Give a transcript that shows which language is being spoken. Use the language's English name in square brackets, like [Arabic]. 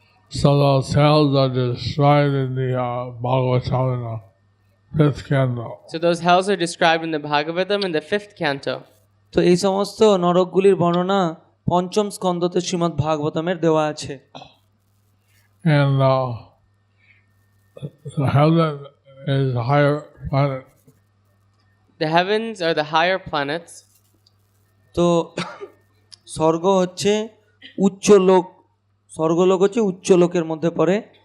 [English] So those hells are described in the Bhagavatam, 5th canto. So those hells are described in the Bhagavatam in the 5th canto. [Bangla] তো এই সমস্ত নরকগুলির বর্ণনা পঞ্চম স্কন্ধতে শ্রীমদ্ ভাগবতমের দেওয়া আছে। [English] And the heaven is a higher planet. The heavens are the higher planets. [Bangla] তো স্বর্গ হচ্ছে উচ্চ লোক, স্বর্গলোক হচ্ছে উচ্চ লোকের মধ্যে পড়ে।